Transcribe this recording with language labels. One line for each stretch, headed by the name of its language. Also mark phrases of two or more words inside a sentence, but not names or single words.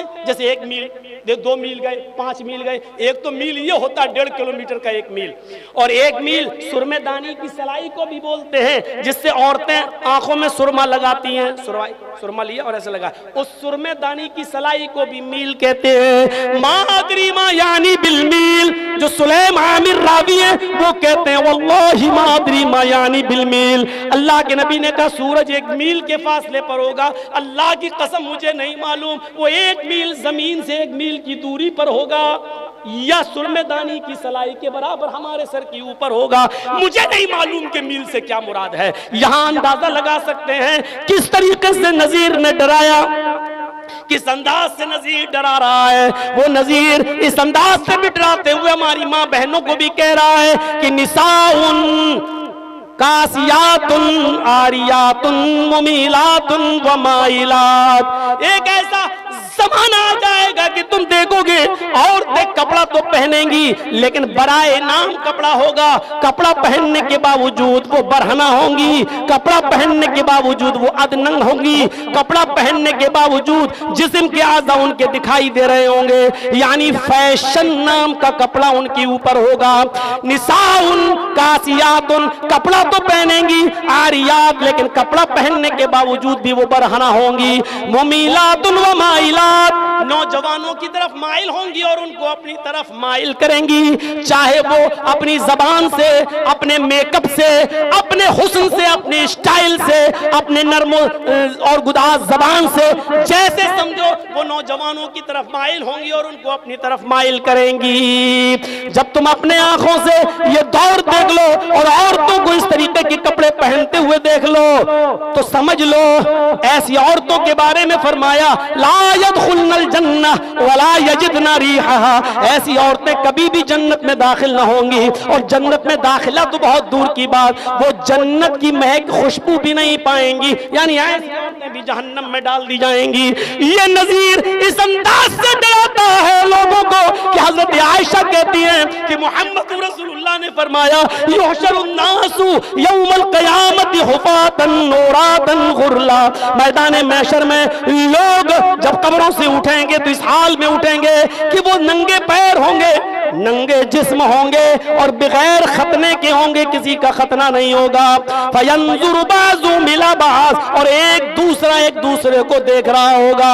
Urdu: جیسے 1 میل, 2 میل گئے, 5 میل گئے. ایک تو میل یہ ہوتا ہے 1.5 کلومیٹر کا 1 میل. اور 1 میل سرمے دانی کی سلائی کو بھی بولتے ہیں, جس سے عورتیں آنکھوں میں سرما لگاتی ہیں. سرما لیا اور ایسے لگا, اس سرمے دانی کی سلائی کو بھی میل کہتے ہیں.
Arabic: ما ادری ما یعنی بالمیل,
Urdu: جو سلیم عامر راوی ہیں وہ کہتے ہیں
Arabic: واللہ ما ادری ما یعنی بالمیل.
Urdu: اللہ کے نبی نے کہا سورج 1 میل کے فاصلے پر ہوگا. اللہ کی قسم مجھے نہیں معلوم وہ 1 میل زمین سے 1 میل کی دوری پر ہوگا یا سرمے دانی کی سلائی کے برابر ہمارے سر کے اوپر ہوگا. مجھے نہیں معلوم کہ میل سے کیا مراد ہے. یہاں اندازہ لگا سکتے ہیں کس طریقے سے نذیر نے ڈرایا, کس انداز سے نذیر ڈرا رہا ہے. وہ نذیر اس انداز سے بھی ڈراتے ہوئے ہماری ماں بہنوں کو بھی کہہ رہا ہے کہ
Arabic: نساءٌ كاسياتٌ عارياتٌ مميلاتٌ ومائلات.
Urdu: ایک ایسا زمانہ آ جائے گا کہ تم دیکھو گے عورتیں کپڑا تو پہنیں گی لیکن برائے نام کپڑا ہوگا. کپڑا پہننے کے باوجود وہ برہنہ ہوں گی، کپڑا پہننے کے باوجود وہ ادھننگ ہوں گی، کپڑا پہننے کے باوجود جسم کے اعضاء ان کے دکھائی دے رہے ہوں گے، یعنی فیشن نام کا کپڑا ان کے اوپر ہوگا.
Arabic: نساءٌ كاسياتٌ,
Urdu: کپڑا تو پہنیں گی، عاریات، لیکن کپڑا پہننے کے باوجود بھی وہ برہنہ ہوں گی.
Arabic: مميلاتٌ ومائلات,
Urdu: نوجوانوں کی طرف مائل ہوں گی اور ان کو اپنی طرف مائل کریں گی، چاہے وہ اپنی زبان سے، اپنے میک اپ سے، اپنے حسن سے، اپنے اسٹائل سے، اپنے نرم اور گداز زبان سے، جیسے سمجھو وہ نوجوانوں کی طرف مائل ہوں گی اور ان کو اپنی طرف مائل کریں گی. جب تم اپنے آنکھوں سے یہ دور دیکھ لو اور عورتوں کو اس طریقے کے کپڑے پہنتے ہوئے دیکھ لو تو سمجھ لو ایسی عورتوں کے بارے میں فرمایا
Arabic: لا يدخلن الجنة ولا يجدن ريحها,
Urdu: ایسی عورتیں کبھی بھی جنت میں داخل نہ ہوں گی، اور جنت میں داخلہ تو بہت دور کی بات، وہ جنت کی مہک خوشبو بھی نہیں پائیں گی، یعنی ایسی عورتیں بھی جہنم میں ڈال دی جائیں گی. یہ نذیر اس انداز سے ڈراتا ہے لوگوں کو کہ حضرت عائشہ کہتی ہیں کہ محمد رسول اللہ نے فرمایا
Arabic: يحشر الناس يوم القيامة حفاة عراة غرلا,
Urdu: میدان محشر میں لوگ جب قبروں سے اٹھیں گے تو اس حال میں اٹھیں گے کہ وہ ننگے پیر ہوں گے، ننگے جسم ہوں گے اور بغیر ختنے کے ہوں گے، کسی کا ختنہ نہیں ہوگا.
Arabic: فينظر بعض إلى بعض,
Urdu: اور ایک دوسرے کو دیکھ رہا ہوگا.